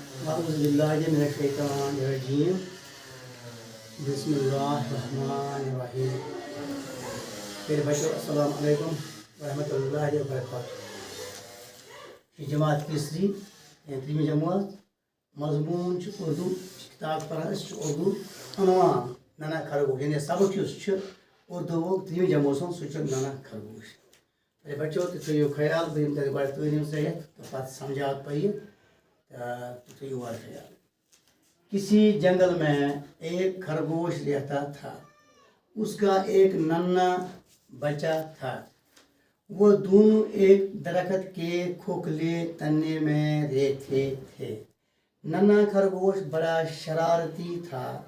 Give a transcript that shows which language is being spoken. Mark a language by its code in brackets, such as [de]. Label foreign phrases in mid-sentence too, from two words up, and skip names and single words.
[ar] أعوذ بالله من الشيطان الرجيم بسم الله الرحمن الرحيم [ur] میرے بچوں [ar] السلام علیکم ورحمۃ اللہ وبرکاتہ [ks] جماعت تیسری ترٛیٚیِمہِ جماعت مضموٗن چھُ اردو کتاب پران أسۍ چھِ اردو عنوان نانا خرگوش یعنی سبق یُس چھُ اردوُک ترٛیٚیِمہِ جمٲژ ہُنٛد سُہ چھُ نانا خرگوش [ur] میرے بچوں [ks] تُہۍ تھٲیِو خیال بہٕ یِمہٕ تۄہہِ گۄڈٕ تعلیٖم سۭتۍ تہٕ پتہٕ سمجھاوٕ بہٕ یہِ تُہۍ تھٲیِو اور خیال [ur] کسی جنگل میں ایک خرگوش رہتا تھا اس کا ایک ننھا بچہ تھا وہ دونوں ایک درخت کے کھوکھلے تنے میں رہتے تھے ننھا خرگوش بڑا شرارتی تھا